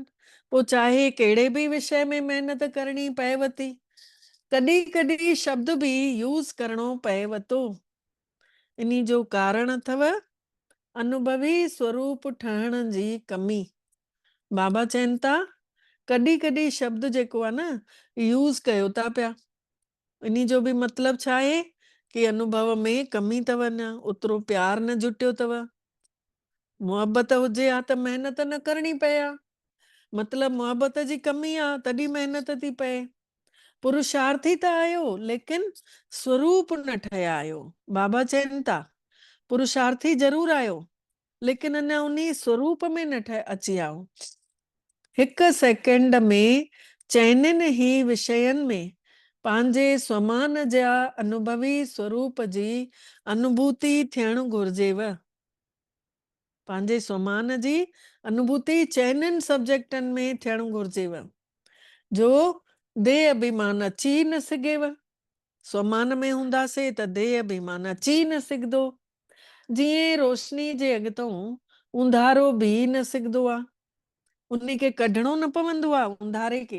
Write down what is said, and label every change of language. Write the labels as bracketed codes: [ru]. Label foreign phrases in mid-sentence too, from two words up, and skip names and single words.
[sd] पोइ चाहे कहिड़े बि विषय में महिनत करणी पएव थी, कॾहिं कॾहिं शब्द बि यूज़ करणो पएव थो। इन जो कारण अथव अनुभवी स्वरूप ठहण जी कमी। बाबा चवनि था कॾहिं कॾहिं शब्द जेको आहे न यूज़ कयो था पिया, इन जो बि मतिलबु छा आहे कि अनुभव में कमी अथव, न ओतिरो प्यार न जुटियो अथव। मुहबत हुजे हा त महिनत न करणी पए हा, मतिलबु मुहबत जी कमी आहे तॾहिं महिनत थी पए। पुरुषार्थी त आहियो लेकिन स्वरूप न ठहिया आहियो। बाबा चवनि था पुरुषार्थी ज़रूर आहियो लेकिन अञा उन स्वरूप में न अची आओ। हिकु सेकेंड में चइनिनि ही विषयनि में पंहिंजे स्वमान जा अनुभवी स्वरूप जी अनुभूति थियणु घुर्जेव। पंहिंजे स्वमान जी अनुभूति चइनिनि सब्जेक्टनि में थियणु घुर्जेव जो देह अभिमान अची न सघेव। स्वमान में हूंदासीं त देह अभिमान अची न सघंदो। जीअं रोशनी जे अॻितों उंधारो बि न सघंदो आहे, उन खे कढणो न पवंदो आहे उंधारे खे।